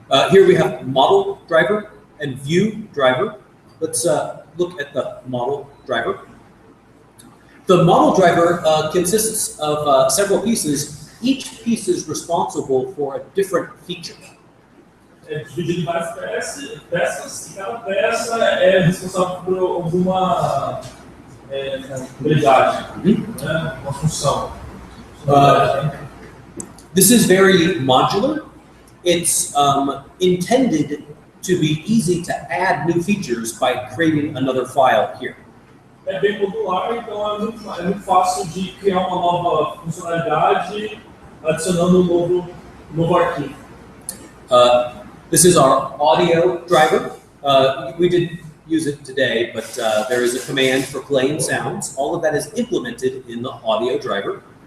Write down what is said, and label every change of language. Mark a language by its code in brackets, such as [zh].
[en] Here we have model driver and view driver. Let's look at the model driver. The model driver consists of several pieces. Each piece is responsible for a different feature. [pt] É dividido em várias peças e cada peça é responsável por alguma habilidade, uma função. [en] This is very modular. It's intended to be easy to add new features by creating another file here. [pt] É bem modular, então é muito fácil de criar uma nova funcionalidade adicionando um novo arquivo. [en] This is our audio driver. We didn't use it today, but there is a command for playing sounds. All of that is implemented in the audio driver.